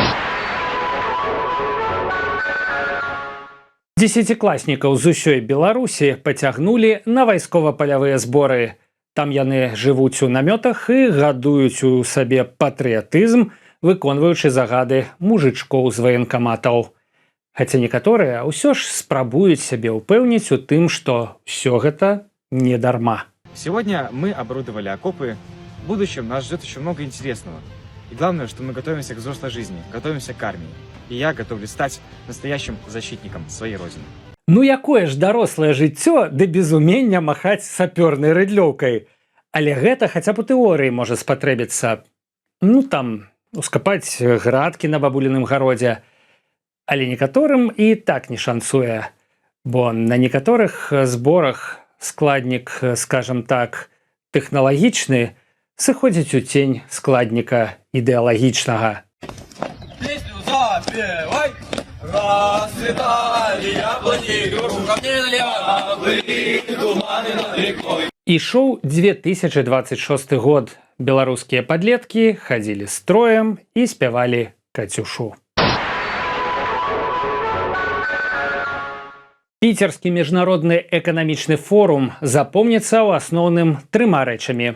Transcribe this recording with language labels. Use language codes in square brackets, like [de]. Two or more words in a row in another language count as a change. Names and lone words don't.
[be] Дзесяцікласнікаў з усёй Беларусі пацягнулі на вайскова-палявыя зборы. Там яны жывуць у намётах і гадуюць у сабе патрыятызм, выконваючы загады мужычкоў з ваенкаматаў. Хаця некаторыя ўсё ж спрабуюць сябе ўпэўніць у тым, што ўсё гэта не дарма. [ru] Сегодня мы оборудовали окопы. В будущем нас ждет еще много интересного. И главное, что мы готовимся к взрослой жизни, готовимся к армии. И я готовлюсь стать настоящим защитником своей родины. [be] Ну якое ж дарослае жыццё ды без умення махаць сапёрнай рыдлёўкай. Але гэта хаця б у тэорыі можа спатрэбіцца. Ну там, ускапаць градкі на бабуліным гародзе. Але некаторым і так не шанцуе. Бо на некаторых зборах складнік, скажам так, тэхналагічны, сыходзіць у цень складніка ідэалагічнага. [ru] Песню запевай! Расцветали яблони, рукавни налево, были туманы над рекой. [be] Ішоў 2026 год. Беларускія падлеткі хадзілі строем і спявалі Кацюшу. Піцерскі міжнародны эканамічны форум запомніцца ў асноўным трыма рэчамі.